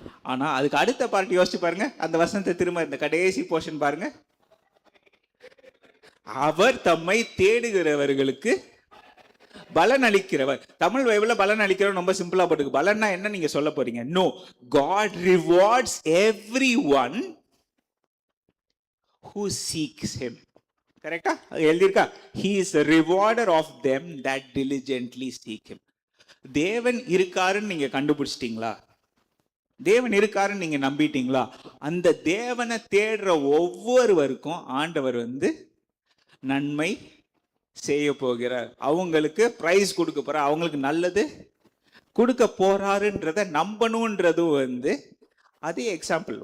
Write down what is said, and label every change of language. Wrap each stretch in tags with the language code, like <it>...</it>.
<ta>ஆனா அதுக்கு அடுத்த பார்ட்டி யோசிச்சு பாருங்க, அந்த வசனத்தை திரும்ப இந்த கடைசி போர்ஷன் பாருங்க. அவர் தம்மை தேடுகிறவர்களுக்கு பலன் அளிக்கிறவர். தமிழ் பைபிள்ல பலன் அளிக்கிறவர் ரொம்ப சிம்பிளா போட்டுருக்கு. பலன்னா என்ன நீங்க சொல்ல போறீங்க?</ta> <en>No, God rewards everyone who seeks him.</en> <ta>கரெக்டா எழுதியிருக்கா?</ta> <en>He is a rewarder of them that diligently seek him.</en> <ta>தேவன் இருக்காருன்னு நீங்க கண்டுபிடிச்சிட்டீங்களா? தேவன் இருக்காருன்னு நீங்க நம்பிட்டீங்களா? அந்த தேவனை தேடுற ஒவ்வொருவருக்கும் ஆண்டவர் வந்து நன்மை செய்ய போகிறார், அவங்களுக்கு பிரைஸ் கொடுக்க போறார், அவங்களுக்கு நல்லது கொடுக்க போறாருன்றத நம்பணுன்றது வந்து அதே எக்ஸாம்பிள்.</ta>